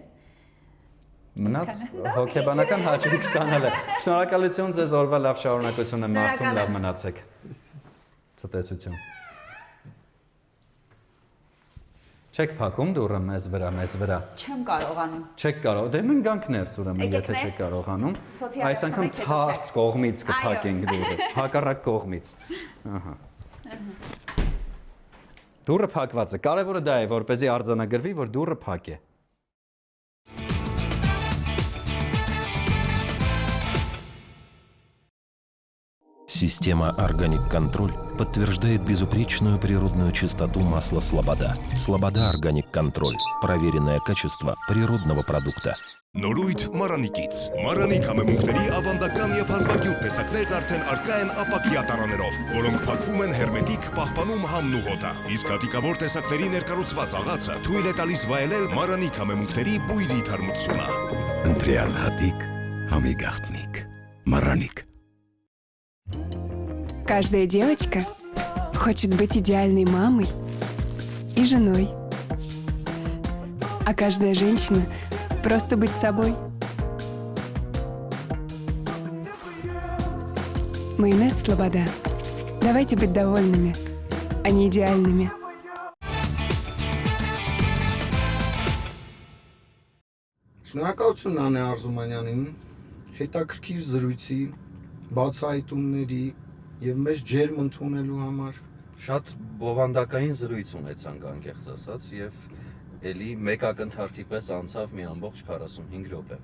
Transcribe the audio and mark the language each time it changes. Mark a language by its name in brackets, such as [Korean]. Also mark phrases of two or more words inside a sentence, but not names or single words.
[Armenian] Մնաց հոգեբանական հաճույք ստանալը։ Շնորհակալություն ձեզ, օրվա լավ շարունակություն եմ մաղթում, լավ մնացեք։ Ցտեսություն։ Չեք փակում դուռը մեզ վրա։ Չեմ կարողանում։ Չեք կարող։ Դե մենք գանք ներս ուրեմն, եթե չեք կարողանում։ Այս անգամ թարս կողմից կփակենք դուռը, հակառակ կողմից։ Ահա։ Դուռը փակված է։ Կարևորը դա է, որպեսզի արձանագրվի, որ դուռը փակ է։ [Russian] Система «Органик Контроль» подтверждает безупречную природную чистоту масла «Слобода». «Слобода Органик Контроль» – проверенное качество природного продукта. [Armenian] Նորույթ Մարանիկից։ Մարանի համեմունքների ավանդական եւ հազվագյուտ տեսակներն արդեն առկա են ապակյա տարաներով, որոնք փակվում են հերմետիկ, պահպանում համն ու հոտը։ Իսկ հատիկավոր տեսակների ներկառուցված աղացը թույլ է տալիս վայելել Մարանի համեմունքների բույրի թարմությունը։ Ընտրյալ հատիկ, համի գաղտնիք, Мараник. [Russian] Каждая девочка хочет быть идеальной мамой и женой. А каждая женщина просто быть собой. Майонез Слобода. Давайте быть довольными, а не идеальными. [Armenian] Շնորհակալություն Անե Արզումանյանին հետաքրքիր զրույցի, բացահայտումների եւ մեզ ջերմ ընդունելու համար։ Շատ բովանդակային զրույց ունեցանք անկեղծ ասած եւ էլի մեկ ակնթարթի պես անցավ մի ամբողջ 45 րոպե։